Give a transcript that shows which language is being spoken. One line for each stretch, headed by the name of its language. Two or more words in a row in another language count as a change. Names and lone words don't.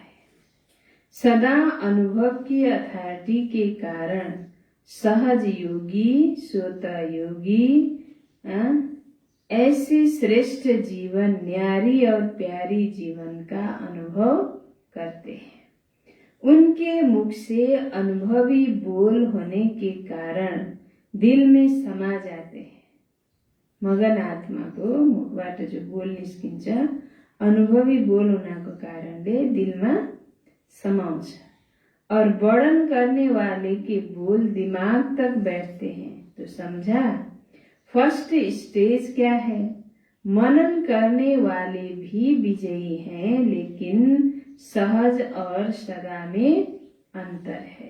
Hindi: सदा अनुभव की अथॉरिटी के कारण सहज योगी, स्वतः योगी ऐसे श्रेष्ठ जीवन, न्यारी और प्यारी जीवन का अनुभव करते हैं। उनके मुख से अनुभवी बोल होने के कारण दिल में समा जाते हैं।
Nepali: मगन आत्माको मुखबाट जो बोल निस्किन्छ अनुभवी बोल हुनाको कारणले दिलमा समाउँछ
Hindi: और वर्णन करने वाले के बोल दिमाग तक बैठते हैं। तो समझा,
English: first stage
Hindi: क्या है? मनन करने वाले भी विजयी हैं, लेकिन सहज और सदा में अंतर है।